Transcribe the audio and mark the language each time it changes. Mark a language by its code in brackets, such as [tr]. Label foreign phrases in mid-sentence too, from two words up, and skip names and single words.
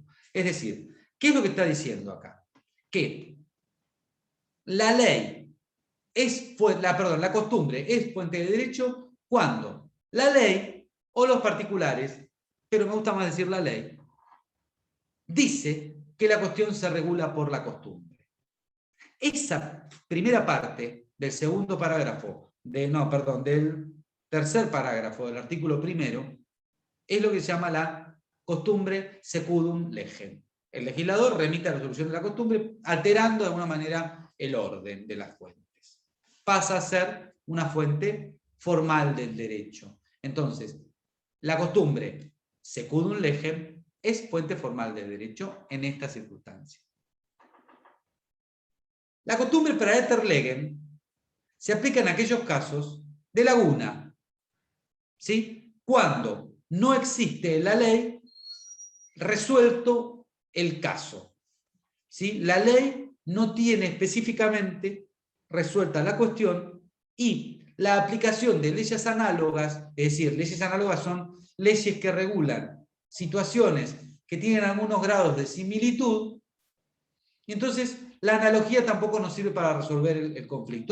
[es] Es decir, ¿qué es lo que está diciendo acá? Que la ley la costumbre es fuente de derecho cuando la ley o los particulares, pero me gusta más decir la ley, dice que la cuestión se regula por la costumbre. Esa primera parte del segundo parágrafo, del tercer parágrafo del artículo primero, es lo que se llama la costumbre [la] secundum legem. [es] El legislador remite a la resolución de la costumbre alterando de alguna manera el orden de las fuentes. Pasa a ser una fuente formal del derecho. Entonces, la costumbre [la] secundum legem [es] es fuente formal del derecho en esta circunstancia. La costumbre [la] praeter legem [es] se aplica en aquellos casos de laguna, ¿sí? Cuando no existe en la ley resuelto el caso, ¿sí? La ley no tiene específicamente resuelta la cuestión y la aplicación de leyes análogas, es decir, leyes análogas son leyes que regulan situaciones que tienen algunos grados de similitud, y entonces la analogía tampoco nos sirve para resolver el conflicto.